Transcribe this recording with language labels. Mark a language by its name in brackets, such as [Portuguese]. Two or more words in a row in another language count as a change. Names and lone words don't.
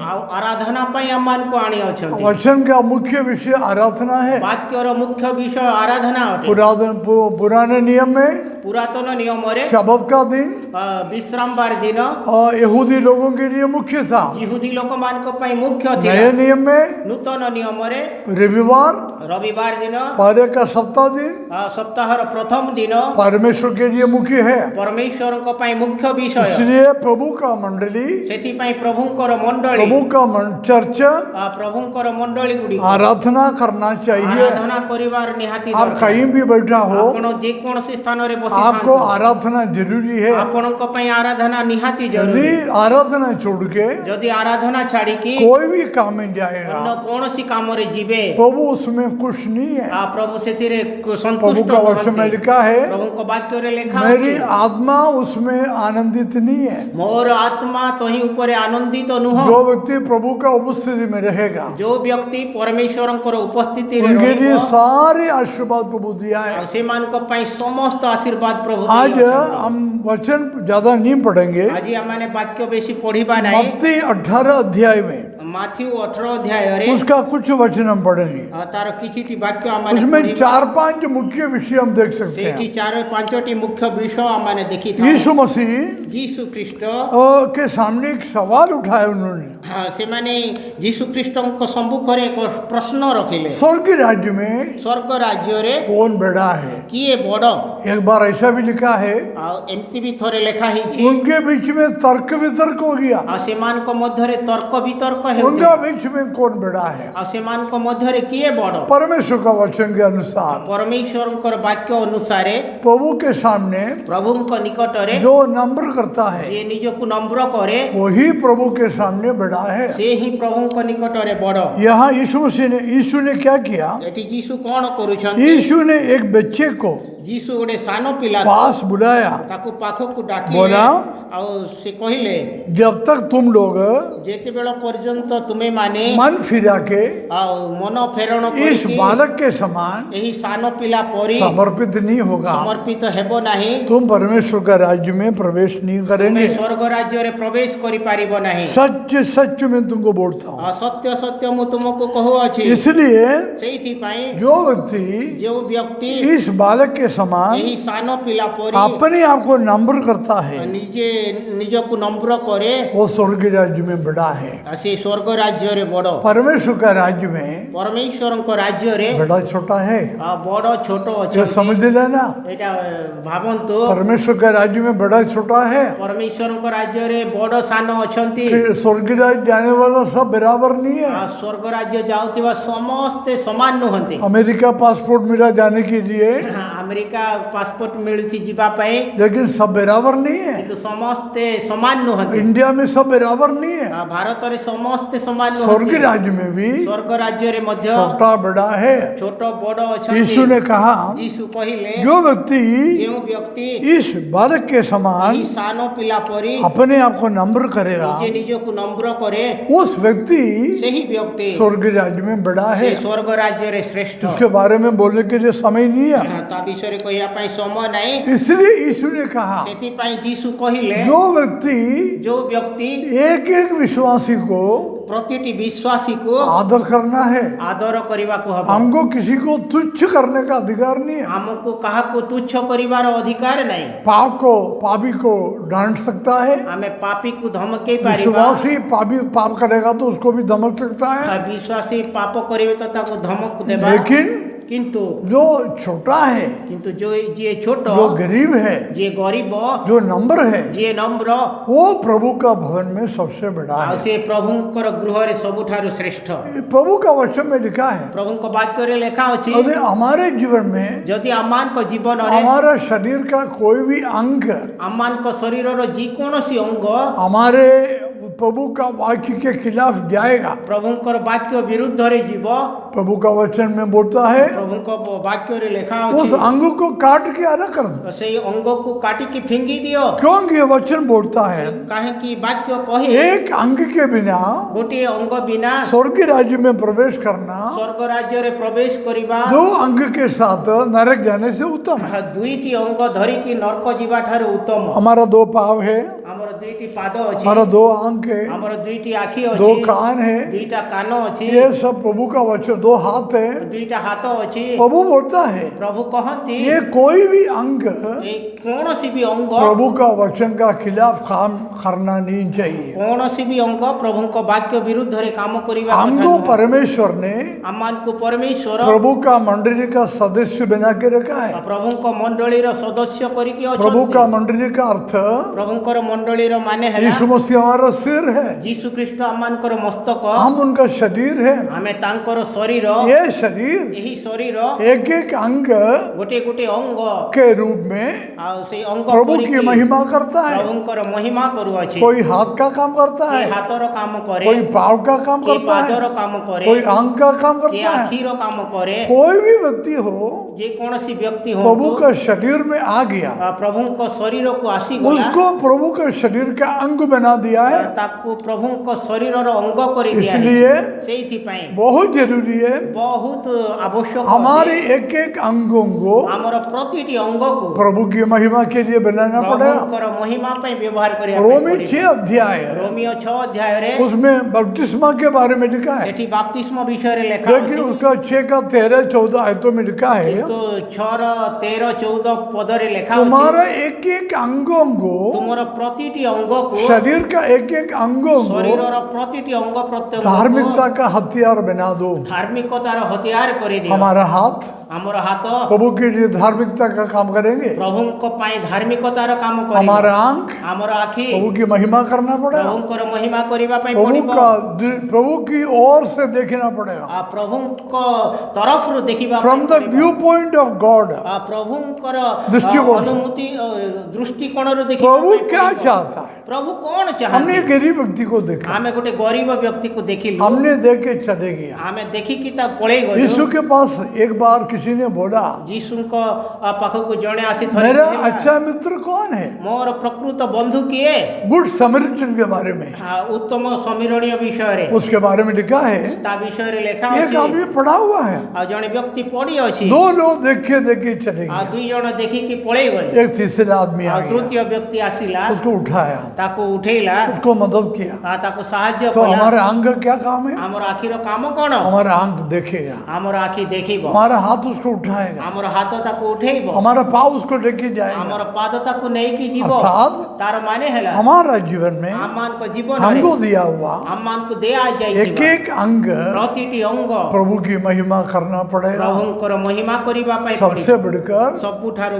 [Odia] ଆରାଧନା ପଇ ଅମ୍ମାନ କୋ ଆନୀ ଅଛନ୍ତି। [Hindi] वचन का मुख्य विषय आराधना है। [Odia] ବାକ୍ୟର ମୁଖ୍ୟ ବିଷୟ ଆରାଧନା ଅଟେ। [Hindi] पुराने नियम में [Odia] ପୁରାତନ ନିୟମ ରେ [Hindi] शबद का दिन [Odia] ବିଶ୍ରାମ ବାର ଦିନ [Hindi] यहूदी लोगों के लिए मुख्य था। [Odia] ଯିହୁଦୀ ଲୋକ ମାନ କୋ ପାଇଁ ମୁଖ୍ୟ [Hindi] नए [Odia] ଥିଲା। [Hindi] नियम में [Odia] ନୂତନ ନିୟମରେ [Hindi] रविवार [Odia] ରବିବାର ଦିନ [Hindi] पहले का सप्ताह दिन [Odia] ସପ୍ତାହର ପ୍ରଥମ ଦିନ [Hindi] परमेश्वर के लिए मुख्य है। [Odia] ପରମେଶ୍ୱରଙ୍କ ପାଇଁ ମୁଖ୍ୟ ବିଷୟ। [Hindi] इसलिए प्रभु का मंडली, [Odia] ସେଥିପାଇଁ ପ୍ରଭୁଙ୍କର ମଣ୍ଡଳୀ [Hindi] प्रभु का चर्च [Odia] ପ୍ରଭୁଙ୍କର ମଣ୍ଡଳୀ ଗୁଡ଼ିକ [Hindi] आराधना करना चाहिए। [Odia] ଆରାଧନା କରିବାର ନିହାତି [Hindi] आप [Odia] ଦରକାର। [Hindi] कहीं भी बैठा हो, [Odia] ଆପଣ ଯେକୌଣସି ସ୍ଥାନରେ [Hindi] आपको [Odia] ବସିଥାନ୍ତୁ [Hindi] आराधना जरूरी है। [Odia] ଆପଣଙ୍କ ପାଇଁ ଆରାଧନା ନିହାତି [Hindi] यदि [Odia] ଜରୁରୀ। [Hindi] आराधना छोड़ के [Odia] ଯଦି ଆରାଧନା ଛାଡ଼ିକି [Hindi] कोई भी काम में [Odia] ଅନ୍ୟ [Hindi] जाएगा, [Odia] କୌଣସି କାମରେ ଯିବେ [Hindi] प्रभु उसमें खुश नहीं है। [Odia] ପ୍ରଭୁ ସେଥିରେ [Hindi] प्रभु [Odia] ସନ୍ତୁଷ୍ଟ [Hindi] का वचन में [Odia] ନୁହନ୍ତି। [Hindi] लिखा है, [Odia] ପ୍ରଭୁଙ୍କ ବାକ୍ୟରେ ଲେଖା [Hindi] मेरी [Odia] ଅଛି [Hindi] आत्मा उसमें आनंदित नहीं है। [Odia] ମୋର ଆତ୍ମା ତହିଁ ଉପରେ ଆନନ୍ଦିତ ନୁହଁ। [Hindi] जो व्यक्ति प्रभु का उपस्थिति में रहेगा, [Odia] ଯୋଉ ବ୍ୟକ୍ତି ପରମେଶ୍ୱରଙ୍କର ଉପସ୍ଥିତିରେ [Hindi] उनके लिए [Odia] ରହିବ [Hindi] सारे आशीर्वाद प्रभु दिया है। [Odia] ଆଉ ସେମାନଙ୍କ ପାଇଁ ସମସ୍ତ ଆଶୀର୍ବାଦ ପ୍ରଭୁ [Hindi] आज [Odia] ଦେଇଅଛନ୍ତି। [Hindi] हम वचन ज्यादा नहीं पढ़ेंगे। [Odia] ଆଜି ଆମମାନେ ବାକ୍ୟ ବେଶୀ ପଢିବା ନାହିଁ। [Hindi] मत्ती 18 अध्याय में [Odia] ମାଥିଉ 18 ଅଧ୍ୟାୟରେ [Hindi] उसका कुछ वचन हम पढ़ेंगे। [Odia] ତାର କିଛିଟି ବାକ୍ୟ ଆମମାନେ [Hindi] उसमें [Odia] ପଢିବା। [Hindi] 4-5 मुख्य विषय हम देख सकते [Odia] ସେଇଠି [Hindi] हैं। [Odia] 4-5ଟି ମୁଖ୍ୟ ବିଷୟ ଆମମାନେ ଦେଖିଥାଉ। [Hindi] यीशु मसीह [Odia] ଯୀଶୁ ଖ୍ରୀଷ୍ଟ [Hindi] के सामने एक सवाल उठाया उन्होंने। [Odia] ସେମାନେ ଯୀଶୁ ଖ୍ରୀଷ୍ଟଙ୍କ ସମ୍ମୁଖରେ ଏକ ପ୍ରଶ୍ନ ରଖିଲେ। [Hindi] स्वर्ग के राज्य में [Odia] ସ୍ୱର୍ଗ ରାଜ୍ୟରେ [Hindi] कौन बड़ा है? [Odia] କିଏ ବଡ଼? [Hindi] एक बार ऐसा भी लिखा है, [Odia] ଆଉ ଏମିତି ବି ଥରେ ଲେଖା ହେଇଛି [Hindi] उनके बीच में तर्क वितर्क हो गया। [Odia] ଆଉ ସେମାନଙ୍କ ମଧ୍ୟରେ ତର୍କ ବିତର୍କ [Hindi] उनका [Odia] ହେଉଥିଲା। [Hindi] बीच में कौन बड़ा है? [Odia] ଆଉ ସେମାନଙ୍କ ମଧ୍ୟରେ କିଏ ବଡ଼? [Hindi] परमेश्वर का वचन के अनुसार [Odia] ପରମେଶ୍ୱରଙ୍କର ବାକ୍ୟ ଅନୁସାରେ [Hindi] प्रभु के सामने [Odia] ପ୍ରଭୁଙ୍କ ନିକଟରେ [Hindi] जो नम्र करता है, [Odia] ଯିଏ ନିଜକୁ ନମ୍ର କରେ [Hindi] वही प्रभु के सामने बड़ा है। [Odia] ସେ ହିଁ ପ୍ରଭୁଙ୍କ ନିକଟରେ ବଡ଼। [Hindi] यहाँ यीशु ने क्या किया? [Odia] ଏଠି ଯୀଶୁ କ'ଣ କରୁଛନ୍ତି? [Hindi] यीशु ने एक बच्चे को [Odia] ଯୀଶୁ ଗୋଟେ ସାନ ପିଲା [Hindi] पास बुलाया, [Odia] ତାକୁ ପାଖକୁ ଡାକିଲେ [Hindi] बोला, [Odia] ଆଉ ସେ କହିଲେ [Hindi] जब तक तुम लोग [Odia] ଯେତେବେଳ ପର୍ଯ୍ୟନ୍ତ ତୁମେ ମାନେ [Hindi] मन फिरा के [Odia] ଆଉ ମନ ଫେରଣ [Hindi] इस [Odia] କରିକି [Hindi] बालक के समान [Odia] ଏହି ସାନ ପିଲା ପରି [Hindi] समर्पित नहीं होगा, [Odia] ସମର୍ପିତ ହେବ ନାହିଁ [Hindi] तुम परमेश्वर का राज्य में प्रवेश नहीं [Odia] ତୁମେ [Hindi] करेंगे। [Odia] ସ୍ୱର୍ଗ ରାଜ୍ୟରେ ପ୍ରବେଶ କରିପାରିବ ନାହିଁ। [Hindi] सच सच में तुमको बोलता हूँ। [Odia] ଆଉ ସତ୍ୟ ସତ୍ୟ ମୁଁ ତୁମକୁ କହୁଅଛି। [Hindi] इसलिए [Odia] ସେଇଥିପାଇଁ [Hindi] जो व्यक्ति [Odia] ଯେଉଁ ବ୍ୟକ୍ତି [Hindi] इस बालक के समान [Odia] ଏହି ସାନ ପିଲା ପରି [Hindi] अपने आप को नम्र करता है, [Odia] ନିଜେ ନିଜକୁ ନମ୍ର କରେ [Hindi] वो स्वर्ग के राज्य में बड़ा है। [Odia] ଆଉ ସେ ସ୍ୱର୍ଗ ରାଜ୍ୟରେ ବଡ଼। [Hindi] परमेश्वर का राज्य में [Odia] ପରମେଶ୍ୱରଙ୍କ ରାଜ୍ୟରେ [Hindi] बड़ा छोटा है, [Odia] ଆଉ ବଡ଼ ଛୋଟ [Hindi] ये [Odia] ଅଛନ୍ତି। [Hindi] समझ लेना। [Odia] ଏଇଟା ଭାବନ୍ତୁ [Hindi] परमेश्वर का राज्य में बड़ा छोटा है। [Odia] ପରମେଶ୍ୱରଙ୍କ ରାଜ୍ୟରେ ବଡ଼ ସାନ ଅଛନ୍ତି। [Hindi] कि स्वर्ग के राज्य जाने वाला सब बराबर नहीं है। [Odia] ଆଉ ସ୍ୱର୍ଗ ରାଜ୍ୟ ଯାଉଥିବା ସମସ୍ତେ ସମାନ ନୁହନ୍ତି। [Hindi] अमेरिका पासपोर्ट मिला जाने के लिए, [Odia] ଆମେରିକା ପାସପୋର୍ଟ ମିଳୁଛି ଯିବା ପାଇଁ [Hindi] लेकिन सब बराबर नहीं है। [Odia] କିନ୍ତୁ ସମସ୍ତେ ସମାନ ନୁହନ୍ତି। [Hindi] इंडिया में सब बराबर नहीं है। [Odia] ଆଉ ଭାରତରେ ସମସ୍ତେ ସମାନ [Hindi] स्वर्ग [Odia] ନୁହନ୍ତି। [Hindi] राज्य में भी [Odia] ସ୍ୱର୍ଗ ରାଜ୍ୟରେ ମଧ୍ୟ [Hindi] छोटा बड़ा है। [Odia] ଛୋଟ ବଡ଼ [Hindi] यीशु [Odia] ଅଛନ୍ତି। [Hindi] ने कहा, [Odia] ଯୀଶୁ କହିଲେ [Hindi] जो व्यक्ति [Odia] ଯେଉଁ ବ୍ୟକ୍ତି [Hindi] इस बालक के [Odia] ଏହି [Hindi] समान [Odia] ସାନ ପିଲା ପରି [Hindi] अपने आप को नम्र करेगा, [Odia] ନିଜେ ନିଜକୁ ନମ୍ର କରେ [Hindi] उस व्यक्ति [Odia] ସେହି ବ୍ୟକ୍ତି [Hindi] स्वर्ग राज्य में बड़ा [Odia] ସେ [Hindi] है। [Odia] ସ୍ୱର୍ଗ ରାଜ୍ୟରେ ଶ୍ରେଷ୍ଠ। [Hindi] इसके बारे में बोलने के लिए समय नहीं है। [Odia] ତା ବିଷୟରେ କହିବା ପାଇଁ ସମୟ ନାହିଁ। [Hindi] इसलिए यीशु ने कहा, [Odia] ସେଥିପାଇଁ ଯୀଶୁ କହିଲେ [Hindi] जो व्यक्ति [Odia] ଯେଉଁ ବ୍ୟକ୍ତି [Hindi] एक एक विश्वासी को [Odia] ପ୍ରତିଟି ବିଶ୍ୱାସୀକୁ [Hindi] आदर करना है, [Odia] ଆଦର କରିବାକୁ ହବ। [Hindi] हमको किसी को तुच्छ करने का अधिकार नहीं है। [Odia] ଆମକୁ କାହାକୁ ତୁଚ୍ଛ କରିବାର ଅଧିକାର ନାହିଁ। [Hindi] पाप को पापी को डांट सकता है, [Odia] ଆମେ ପାପୀକୁ ଧମକେଇ ପାରିବା। [Hindi] विश्वासी पापी पाप करेगा तो उसको भी धमक सकता है। [Odia] ବିଶ୍ୱାସୀ ପାପ କରିବେ ତ ତାକୁ ଧମକ ଦେବା। [Hindi] लेकिन [Odia] କିନ୍ତୁ [Hindi] जो छोटा है, [Odia] କିନ୍ତୁ ଯିଏ ଛୋଟ [Hindi] जो गरीब है, [Odia] ଯିଏ ଗରିବ [Hindi] जो नम्र है, [Odia] ଯିଏ ନମ୍ର [Hindi] वो प्रभु का भवन में सबसे बड़ा [Odia] ଆଉ [Hindi] है। [Odia] ସେ ପ୍ରଭୁଙ୍କର ଗୃହରେ ସବୁଠାରୁ ଶ୍ରେଷ୍ଠ। [Hindi] प्रभु का वचन में लिखा है, [Odia] ପ୍ରଭୁଙ୍କ ବାକ୍ୟରେ ଲେଖା ଅଛି [Hindi] यदि हमारे जीवन में [Odia] ଯଦି ଆମମାନଙ୍କ ଜୀବନରେ [Hindi] हमारा शरीर का कोई भी अंग [Odia] ଆମମାନଙ୍କ ଶରୀରର ଯେକୌଣସି ଅଙ୍ଗ [Hindi] हमारे प्रभु का वाक्य के खिलाफ जाएगा, [Odia] ପ୍ରଭୁଙ୍କର ବାକ୍ୟ ବିରୁଦ୍ଧରେ ଯିବ। [Hindi] प्रभु का वचन में बोलता है, [Odia] ପ୍ରଭୁଙ୍କ ବାକ୍ୟରେ ଲେଖା [Hindi] उस [Odia] ଅଛି [Hindi] अंग को काट के अलग कर दो। [Odia] ସେଇ ଅଙ୍ଗକୁ କାଟିକି ଫିଙ୍ଗି ଦିଅ। [Hindi] क्योंकि ये वचन बोलता है, [Odia] କାହିଁକି ବାକ୍ୟ କହେ [Hindi] एक अंग के बिना [Odia] ଗୋଟିଏ ଅଙ୍ଗ ବିନା [Hindi] स्वर्ग राज्य में प्रवेश करना [Odia] ସ୍ୱର୍ଗ ରାଜ୍ୟରେ ପ୍ରବେଶ କରିବା [Hindi] दो अंग के साथ नरक जाने से उत्तम है। [Odia] ଦୁଇଟି ଅଙ୍ଗ ଧରିକି ନର୍କ ଯିବା ଠାରୁ ଉତ୍ତମ। [Hindi] हमारा दो पाव है, [Odia] ଆମର ଦୁଇଟି ପାଦ ଅଛି [Hindi] हमारा 2 आंख है, [Odia] ଆମର ଦୁଇଟି ଆଖି [Hindi] 2 [Odia] ଅଛି [Hindi] कान है, [Odia] ଦୁଇଟା କାନ ଅଛି [Hindi] ये सब प्रभु का वचन, 2 हाथ है। [Odia] ଦୁଇଟା ହାତ ଅଛି [Hindi] प्रभु बोलता है [Odia] ପ୍ରଭୁ କହନ୍ତି [Hindi] ये कोई भी अंग [Odia] ଏ କୌଣସି ବି ଅଙ୍ଗ [Hindi] प्रभु का वचन का खिलाफ काम करना नहीं चाहिए। [Odia] କୌଣସି ବି ଅଙ୍ଗ ପ୍ରଭୁଙ୍କ ବାକ୍ୟ ବିରୁଦ୍ଧରେ କାମ କରିବା କଥା [Hindi] हमको [Odia] ନୁହଁ। [Hindi] परमेश्वर ने [Odia] ଆମମାନଙ୍କୁ ପରମେଶ୍ୱର [Hindi] प्रभु का मंडली का सदस्य बना के रखा है। [Odia] ପ୍ରଭୁଙ୍କ ମଣ୍ଡଳୀର ସଦସ୍ୟ କରିକି [Hindi] प्रभु [Odia] ଅଛନ୍ତି [Hindi] का मंडली का अर्थ [Odia] ପ୍ରଭୁଙ୍କର ମଣ୍ଡଳୀର ମାନେ ହେଲା [Hindi] यीशु मसीह हमारा सिर है, [Odia] ଯୀଶୁ ଖ୍ରୀଷ୍ଟ ଆମମାନଙ୍କର ମସ୍ତକ [Hindi] हम उनका शरीर है। [Odia] ଆମେ ତାଙ୍କର ଶରୀର [Hindi] ये शरीर [Odia] ଏହି ଶରୀର [Hindi] एक एक अंग [Odia] ଗୋଟେ ଗୋଟେ ଅଙ୍ଗ [Hindi] के रूप में [Odia] ଆଉ ସେଇ ଅଙ୍ଗ [Hindi] प्रभु [Odia] କରିକି [Hindi] की महिमा करता है। [Odia] ପ୍ରଭୁଙ୍କର ମହିମା କରୁଅଛି [Hindi] कोई हाथ का काम करता [Odia] କିଏ [Hindi] है, [Odia] ହାତର କାମ କରେ [Hindi] कोई पाँव का काम [Odia] କିଏ [Hindi] करता [Odia] ପାଦର [Hindi] है, [Odia] କାମ କରେ [Hindi] कोई अंग का काम [Odia] କିଏ [Hindi] करता है। [Odia] ଆଖିର କାମ କରେ [Hindi] कोई भी व्यक्ति हो [Odia] ଯେ କୌଣସି ବ୍ୟକ୍ତି [Hindi] प्रभु [Odia] ହୁଅନ୍ତୁ [Hindi] का शरीर में आ गया, [Odia] ପ୍ରଭୁଙ୍କ ଶରୀରକୁ ଆସିଗଲା [Hindi] उसको प्रभु के शरीर का अंग बना दिया है। [Odia] ତାକୁ ପ୍ରଭୁଙ୍କ ଶରୀରର ଅଙ୍ଗ କରି [Hindi] इसलिए [Odia] ସେଇଥିପାଇଁ [Hindi] बहुत जरूरी है [Odia] ବହୁତ ଆବଶ୍ୟକ [Hindi] हमारे [Odia] ଅଛି। [Hindi] एक एक अंगों को [Odia] ଆମର ପ୍ରତିଟି ଅଙ୍ଗକୁ [Hindi] प्रभु की महिमा के लिए बनाना पड़ेगा। [Odia] ପ୍ରଭୁଙ୍କର ମହିମା ପାଇଁ ବ୍ୟବହାର କରିବା [Hindi] रोमी [Odia] ପାଇଁ [Hindi] 6 अध्याय है, [Odia] ରୋମିଓ 6 ଅଧ୍ୟାୟରେ [Hindi] उसमें बपतिस्मा के बारे में लिखा है, [Odia] ସେଠି ବାପ୍ତିସ୍ମ ବିଷୟରେ ଲେଖା [Hindi] लेकिन [Odia] ଅଛି [Hindi] उसका 6 का 13 14 आयतों में लिखा है [Odia] କିନ୍ତୁ 6ର 13 14 ପଦରେ ଲେଖା ଅଛି [Hindi] तुम्हारा एक एक अंगों को, [Odia] ତୁମର ପ୍ରତିଟି ଅଙ୍ଗକୁ [Hindi] शरीर का एक एक अंगों को [Odia] ଶରୀରର ପ୍ରତିଟି ଅଙ୍ଗ ପ୍ରତ୍ୟଙ୍ଗ [Hindi] धार्मिकता का हथियार बना दो। [Odia] ଧାର୍ମିକତାର ହତିଆର କରିଦିଅ [Hindi] हमारा हाथ [Odia] ଆମର ହାତ [Hindi] प्रभु के लिए धार्मिकता का काम करेंगे, [Odia] ପ୍ରଭୁଙ୍କ ପାଇଁ ଧାର୍ମିକତାର କାମ କରିବ [Hindi] हमारा आंख [Odia] ଆମର ଆଖି [Hindi] प्रभु की महिमा करना पड़ेगा, [Odia] ପ୍ରଭୁଙ୍କର ମହିମା କରିବା ପାଇଁ [Hindi] प्रभु [Odia] ପଡ଼ିବ [Hindi] का प्रभु की ओर से देखना पड़ेगा, [Odia] ଆଉ ପ୍ରଭୁଙ୍କ ତରଫରୁ ଦେଖିବା [English] from the [Odia] ପାଇଁ ପଡ଼ିବ। [English] view point of God. [Odia] ଆଉ ପ୍ରଭୁଙ୍କର ଦୃଷ୍ଟିକୋଣ से। ଅନୁମତି ଦୃଷ୍ଟିକୋଣରୁ ଦେଖିବା [Hindi] प्रभु [Odia] ପାଇଁ [Hindi] क्या [Odia] ପଡ଼ିବ। [Hindi] चाहता है? [Odia] ପ୍ରଭୁ କ'ଣ [Hindi] हमने [Odia] ଚାହାନ୍ତି [Hindi] एक गरीब व्यक्ति को देखा, [Odia] ଆମେ ଗୋଟେ ଗରିବ ବ୍ୟକ୍ତିକୁ ଦେଖିଲୁ [Hindi] हमने देख के चले गया। [Odia] ଆମେ ଦେଖିକି ତା ପଳେଇ ଗଲୁ [Hindi] यीशु के पास एक बार किसी ने बोला [Odia] ଯୀଶୁଙ୍କ ପାଖକୁ ଜଣେ ଆସି ଥରେ [Hindi] मेरा [Odia] କହିଲା, [Hindi] अच्छा मित्र कौन है? [Odia] ମୋର ପ୍ରକୃତ ବନ୍ଧୁ କିଏ [Hindi] गुड समरिटन के बारे में, [Odia] ଉତ୍ତମ ସମୀରଣୀୟ ବିଷୟରେ [Hindi] उसके बारे में लिखा है। [Odia] ତା ବିଷୟରେ ଲେଖା [Hindi] एक [Odia] ଅଛି [Hindi] आदमी पड़ा हुआ है, [Odia] ଆଉ ଜଣେ ବ୍ୟକ୍ତି ପଡି ଅଛି [Hindi] 2 लोग देखे देखे चले [Odia] ଆଉ [Hindi] गए, [Odia] 2 ଜଣ ଦେଖିକି ପଳେଇ ଗଲେ [Hindi] एक तीसरा आदमी आ [Odia] ଆଉ [Hindi] गया, [Odia] ତୃତୀୟ ବ୍ୟକ୍ତି ଆସିଲା [Hindi] उसको उठाया, [Odia] ତାକୁ ଉଠେଇଲା [Hindi] उसको मदद किया। [Odia] ଆଉ ତାକୁ ସାହାଯ୍ୟ [Hindi] तो [Odia] କଲା [Hindi] हमारे अंग का क्या काम है? [Odia] ଆମର ଆଖିର କାମ କ'ଣ [Hindi] हमारा अंग देखेगा, [Odia] ଆମର ଆଖି ଦେଖିବ [Hindi] हमारा हाथ उसको उठाएगा, [Odia] ଆମର ହାତ ତାକୁ ଉଠେଇବ [Hindi] हमारा पाँव उसको लेके जाएगा। [Odia] ଆମର ପାଦ ତାକୁ ନେଇକି ଯିବ [Hindi] अर्थात [Odia] ତାର ମାନେ ହେଲା [Hindi] हमारा जीवन में [Odia] ଆମମାନଙ୍କ ଜୀବନରେ [Hindi] हमको दिया हुआ [Odia] ଆମମାନଙ୍କୁ [Hindi] एक [Odia] ଦିଆଯାଇଥିବା [Hindi] एक अंग [Odia] ପ୍ରତିଟି ଅଙ୍ଗ [Hindi] प्रभु की महिमा करना पड़ेगा। [Odia] ପ୍ରଭୁଙ୍କର ମହିମା କରିବା ପାଇଁ [Hindi] सबसे [Odia] ପଡ଼ିବ [Hindi] बढ़कर [Odia] ସବୁଠାରୁ